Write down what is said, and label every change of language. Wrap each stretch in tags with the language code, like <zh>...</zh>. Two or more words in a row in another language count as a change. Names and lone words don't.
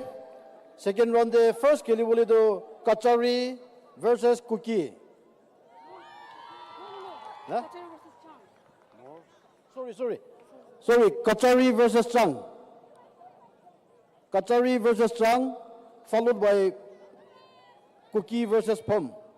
<en>Second round de first</en> <hi>किली बोले तो</hi> <en>Kachari versus Cookie. Huh? Sorry, Kachari versus Chang. Kachari versus Chang, followed by Cookie versus Pom.</en>